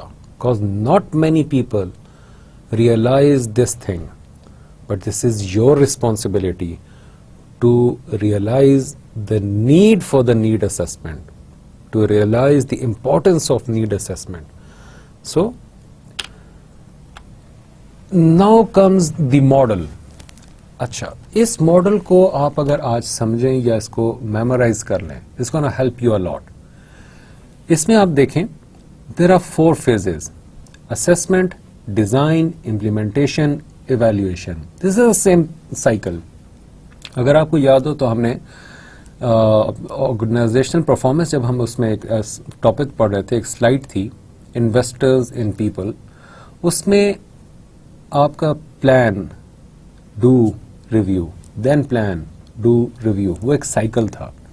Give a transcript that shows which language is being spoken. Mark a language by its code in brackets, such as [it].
[en] Because not many people realize this thing, but this is your responsibility to realize the need for the need assessment, to realize the importance of need assessment. So now comes the model. [ur] اچھا, اس model کو آپ اگر آج سمجھیں یا اس کو memorise کر لیں, [en] it's gonna help you a lot. [ur] اس میں آپ دیکھیں [en] there are 4 phases: assessment, design, implementation, evaluation. This is the same cycle. [ur] اگر آپ کو یاد ہو تو ہم نے آرگنائزیشنل پرفارمنس جب ہم اس میں ایک ٹاپک پڑھ رہے تھے, ایک سلائڈ تھی انویسٹرز ان پیپل, اس میں آپ کا [en] plan do review then plan do review, [ur] وہ ایک سائیکل تھا.